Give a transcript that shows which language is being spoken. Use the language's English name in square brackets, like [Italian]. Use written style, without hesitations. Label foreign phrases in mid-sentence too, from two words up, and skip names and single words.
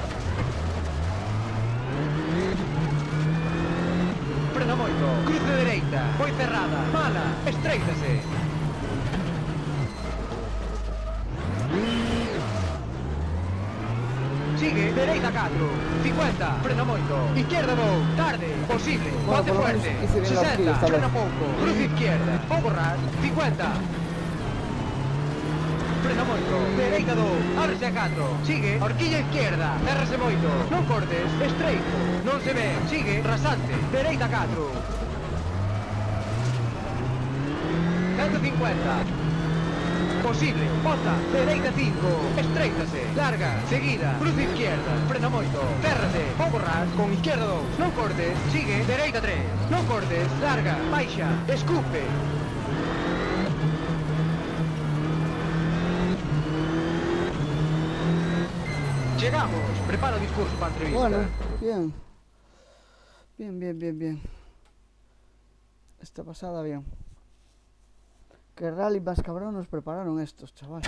[Galician] Frena moito, cruce dereita, foi cerrada, mala, estreítase. Sigue, dereita 4, 50, frena moito, izquierda 2, tarde, posible, [Spanish] Bueno, bate por lo fuerte, menos hice bien la horquilla 60, esta frena vez. [Galician] pouco, cruce izquierda, pouco ras, 50. Frena moito, dereita 2, ábrese a 4, sigue, horquilla izquierda, cérrase moito, non cortes, estreito, non se ve, sigue, rasante, dereita 4. 150. Posible, bota, dereita 5, estreítase, larga, seguida, cruce izquierda, frena moito, cérrase, pouco ras, con izquierda 2, non cortes, sigue, dereita 3, non cortes, larga, baixa, escupe. Llegamos, prepara o discurso para a entrevista. [Spanish] Bueno, bien. Bien. Esta pasada bien. Qué rally más cabrón nos prepararon estos, chaval.